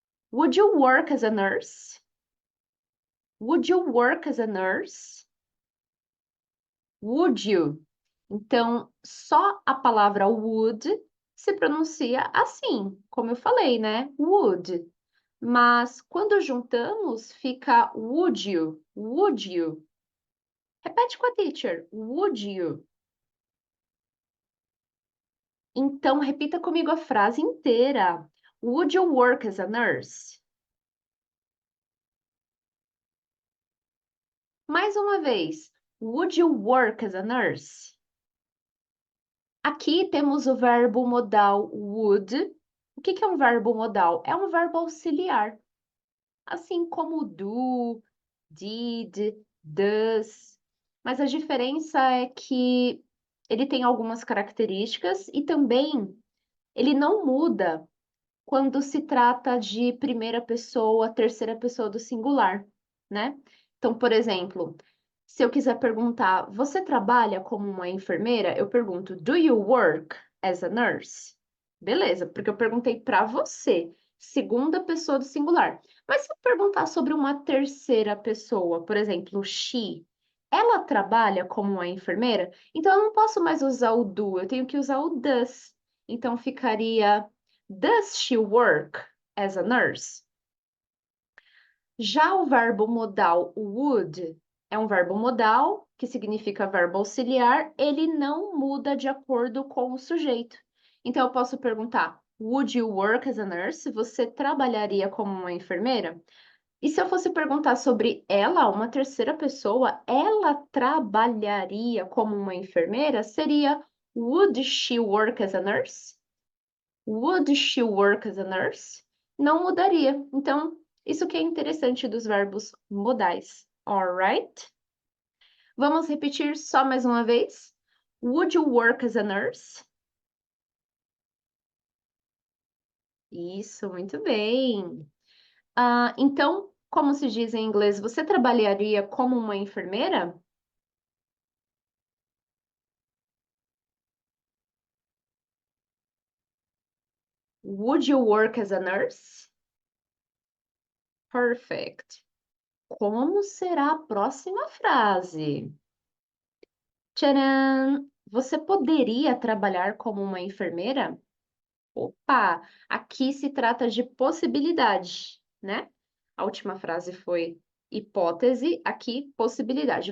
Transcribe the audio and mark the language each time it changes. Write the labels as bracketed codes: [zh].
[en] Would you work as a nurse? Would you work as a nurse? Would you? [pt] Então, só a palavra would se pronuncia assim, como eu falei, né? Would. Mas quando juntamos, fica [en] would you? Would you? [pt] Repete com a teacher. [en] Would you? [pt] Então, repita comigo a frase inteira. [en] Would you work as a nurse? [pt] Mais uma vez. [en] Would you work as a nurse? [pt] Aqui temos o verbo modal would. O que é um verbo modal? É um verbo auxiliar, assim como do, did, does. Mas a diferença é que ele tem algumas características e também ele não muda quando se trata de primeira pessoa, terceira pessoa do singular, né? Então, por exemplo, se eu quiser perguntar, você trabalha como uma enfermeira? Eu pergunto, [en] do you work as a nurse? [pt] Beleza, porque eu perguntei para você, segunda pessoa do singular. Mas se eu perguntar sobre uma terceira pessoa, por exemplo, she, ela trabalha como uma enfermeira? Então eu não posso mais usar o do, eu tenho que usar o does. Então ficaria [en] Does she work as a nurse? [pt] Já o verbo modal would é um verbo modal, que significa verbo auxiliar, ele não muda de acordo com o sujeito. Então, eu posso perguntar: [en] Would you work as a nurse? [pt] Você trabalharia como uma enfermeira? E se eu fosse perguntar sobre ela, uma terceira pessoa, ela trabalharia como uma enfermeira? [en] Seria Would she work as a nurse? Would she work as a nurse? [pt] Não mudaria. Então, isso que é interessante dos verbos modais. Alright? Vamos repetir só mais uma vez. [en] Would you work as a nurse? [pt] Isso, muito bem. Então, como se diz em inglês, você trabalharia como uma enfermeira? [en] Would you work as a nurse? Perfect. [pt] Como será a próxima frase? Tcharam! Você poderia trabalhar como uma enfermeira? Opa! Aqui se trata de possibilidade, né? A última frase foi hipótese, aqui possibilidade.